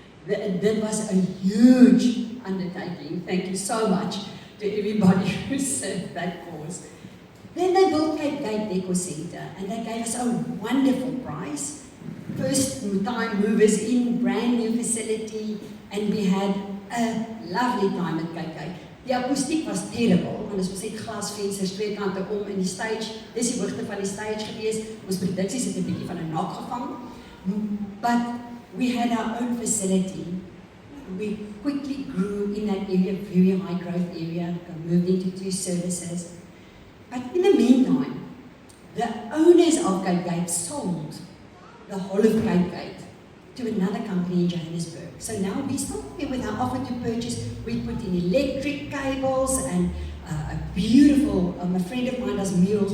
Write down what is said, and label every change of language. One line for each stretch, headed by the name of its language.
English: That was a huge undertaking. Thank you so much to everybody who served that cause. Then they built Cape Gate Decor Centre and they gave us a wonderful prize. First time movers in, brand new facility, and we had a lovely time at Cape Gate.
Afrikaans: Die akoestiek was terrible, want ons het glasvensters twee kante om in die stage, dis die hoogte van die stage gewees, ons produksies het 'n bietjie van 'n nak gevang,
English: but we had our own facility. We quickly grew in that area, very high growth area, moved into 2 services. But in the meantime, the owners of Cape Gate sold the whole of Cape Gate to another company in Johannesburg. So now we still here with our offer to purchase. We put in electric cables and a beautiful, a friend of mine does murals.